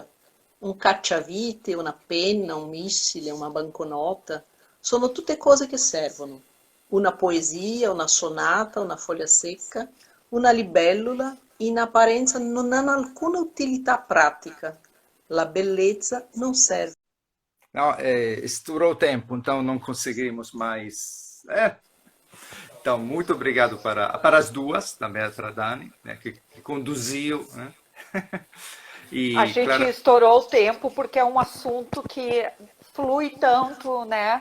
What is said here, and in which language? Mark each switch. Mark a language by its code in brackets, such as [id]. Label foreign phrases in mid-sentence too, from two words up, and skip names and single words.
[it] Un cacciavite, una penna, un missile, una banconota, sono tutte cose che servono. Una poesia, una sonata, una foglia secca, una libellula, in apparenza non hanno alcuna utilità pratica. La bellezza [pt] não serve. Não, estourou o tempo, então não conseguimos mais. Então, muito obrigado para as duas, também para a Dani, né, que conduziu. Né? E, a gente estourou o tempo porque é um assunto que flui tanto, né?